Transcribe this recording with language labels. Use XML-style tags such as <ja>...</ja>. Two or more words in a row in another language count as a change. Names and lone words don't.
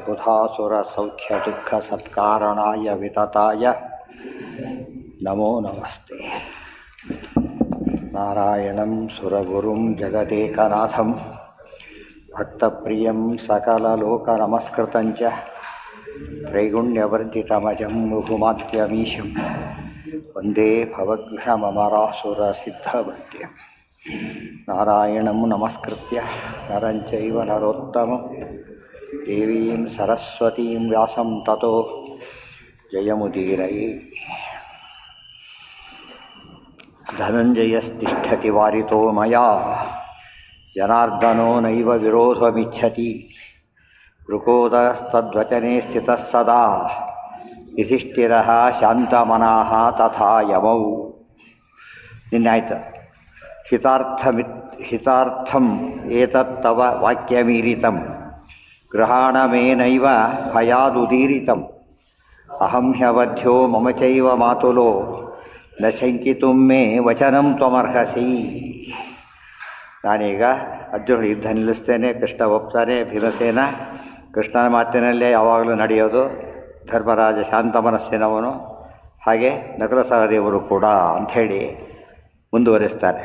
<sa>ವಿಬುಧಾಸುರಸೌಖ್ಯದುಃಖಸತ್ಕಾರಣಾಯ ವಿತತಾಯ ನಮೋ ನಮಸ್ತೆ. ನಾರಾಯಣಂ ಸುರಗುರುಂ ಜಗದೇಕನಾಥಂ ಭಕ್ತಪ್ರಿಯಂ ಸಕಲಲೋಕನಮಸ್ಕೃತಂಚ ತ್ರೈಗುಣ್ಯವರ್ಜಿತಮಜಂ ಮುಹುಮಾತ್ಯಮೀಶಂ ವಂದೇ ಭವಘ್ನಮರಾಸುರಸಿದ್ಧವದ್ಯಂ. ನಾರಾಯಣಂ ನಮಸ್ಕೃತ್ಯ ನರಂ ಚೈವ ನರೋತ್ತಮಂ ದೇವೀಂ ಸರಸ್ವತೀಂ ವ್ಯಾಸಂ ತತೋ ಜಯಮುದೀರಯೇ. ಧನಂಜಯಸ್ತಿಷ್ಠತಿ ವಾರಿತೋ ಮಯಾ ಜನಾರ್ದನೋ ನೈವ ವಿರೋಧಮಿಚ್ಛತಿ ವೃಕೋದರಸ್ತದ್ವಚನೆ ಸ್ಥಿತಃ ಸದಾ ಯುಧಿಷ್ಠಿರಃ ಶಾಂತಮನಃ ತಥಾ ಯಮೌ. ನಿನ್ನಾಯ್ತು. ಹಿತಾರ್ಥಂ ಏತತ್ತವ ವಾಕ್ಯಮೀರಿತಂ ಗೃಹಾಣಮೇನೈವ ಭಯಾದುದೀರಿತಂ ಅಹಂ ಹ್ಯವಧ್ಯ ಮಮ ಚೈವ ಮಾತುಲೋ ನ ಶಂಕಿತುಂ ಮೇ ವಚನಂ ತ್ವಮರ್ಹಸಿ.</sa> <kn>ನಾನೀಗ ಅರ್ಜುನ ಯುದ್ಧ ನಿಲ್ಲಿಸ್ತೇನೆ, ಕೃಷ್ಣ ಒಪ್ತಾನೆ. ಭೀಮಸೇನ ಕೃಷ್ಣನ ಮಾತಿನಲ್ಲೇ ಯಾವಾಗಲೂ ನಡೆಯೋದು. ಧರ್ಮರಾಜ ಶಾಂತ ಮನಸ್ಸಿನವನು, ಹಾಗೆ ನಕುಲ ಸಹದೇವರು ಕೂಡ ಅಂಥೇಳಿ ಮುಂದುವರಿಸ್ತಾರೆ.</kn>